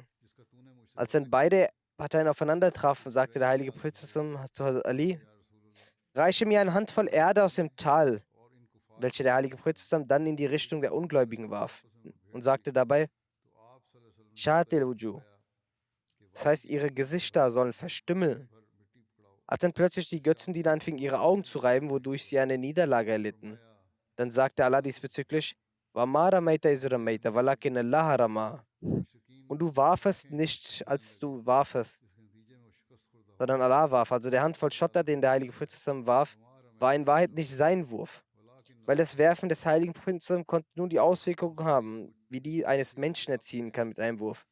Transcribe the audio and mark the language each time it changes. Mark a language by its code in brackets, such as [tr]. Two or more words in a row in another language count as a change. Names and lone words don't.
[de] Als dann beide Parteien aufeinander trafen, sagte der heilige Prophet zu Hazrat Ali, reiche mir eine Handvoll Erde aus dem Tal, welche der heilige Prophet dann in die Richtung der Ungläubigen warf und sagte dabei, [ar] شاهت الوجوه. [de] Das heißt, ihre Gesichter sollen verstümmeln. Als dann plötzlich die Götzendiener anfingen, ihre Augen zu reiben, wodurch sie eine Niederlage erlitten, dann sagte Allah diesbezüglich, [ar] "وما رميت إذ رميت ولكن الله رمى." [de] Und du warfest nicht, als du warfest, sondern Allah warf. Also der Handvoll Schotter, den der heilige Prophet zusammen warf, war in Wahrheit nicht sein Wurf. Weil das Werfen des heiligen Propheten zusammen konnte nun die Auswirkungen haben, wie die eines Menschen erzielen kann mit einem Wurf.